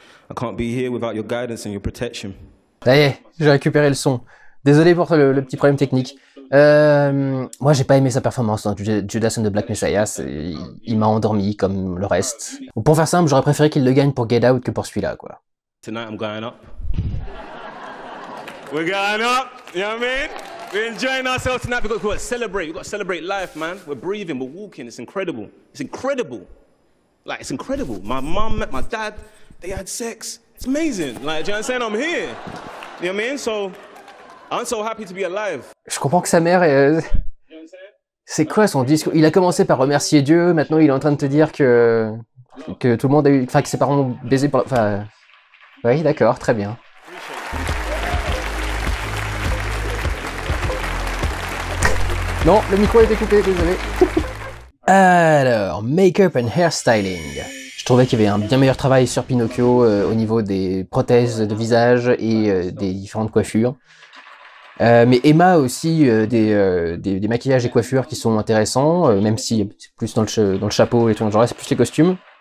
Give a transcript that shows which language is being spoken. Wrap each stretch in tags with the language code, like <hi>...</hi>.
<en>I can't be here without your guidance and your protection.</en> <fr>Ça y est, j'ai récupéré le son. Désolé pour le petit problème technique. Moi, j'ai pas aimé sa performance dans Judas and the Black Messiah. Il m'a endormi comme le reste. Pour faire simple, j'aurais préféré qu'il le gagne pour Get Out que pour celui-là, quoi.</fr> <en>Tonight I'm going up. We're going up, you know what I mean? We're enjoying ourselves tonight because we've got to celebrate. We've got to celebrate life, man. We're breathing, we're walking. It's incredible. It's incredible. Like, it's incredible. My mum met my dad. They had sex. It's amazing. Like, do you know what I'm saying? I'm here. You know what I mean? So, I'm so happy to be alive.</en> <fr>Je comprends que sa mère est... C'est quoi son discours? Il a commencé par remercier Dieu, maintenant il est en train de te dire que tout le monde a eu... Enfin, que ses parents ont baisé pour... Enfin... Oui, d'accord, très bien. Non, le micro a été coupé, désolé. Alors,</fr> <en>make-up and hairstyling.</en> <fr>Je trouvais qu'il y avait un bien meilleur travail sur Pinocchio au niveau des prothèses de visage et des différentes coiffures. Mais Emma a aussi des maquillages et coiffures qui sont intéressants, même si c'est plus dans le chapeau et tout, genre là c'est plus les costumes.</fr>